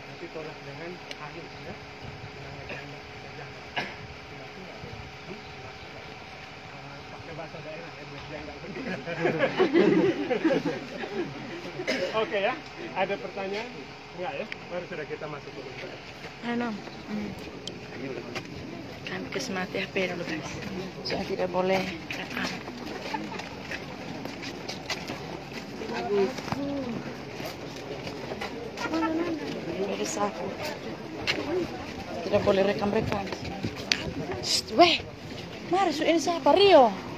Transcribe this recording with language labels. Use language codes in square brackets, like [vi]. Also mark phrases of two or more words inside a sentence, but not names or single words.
[id] Nanti tolak dengan halus ya. Jangan jangan. Pakai bahasa daerah ya, biar nggak pergi. Oke ya, ada pertanyaan? Enggak ya? Mari sudah kita masuk dulu. Ano? Kami kasi mati HP dulu guys. Soalnya tidak boleh rekam. Dari saku. Tidak boleh rekam-rekam. Weh, mari ini siapa? Rio.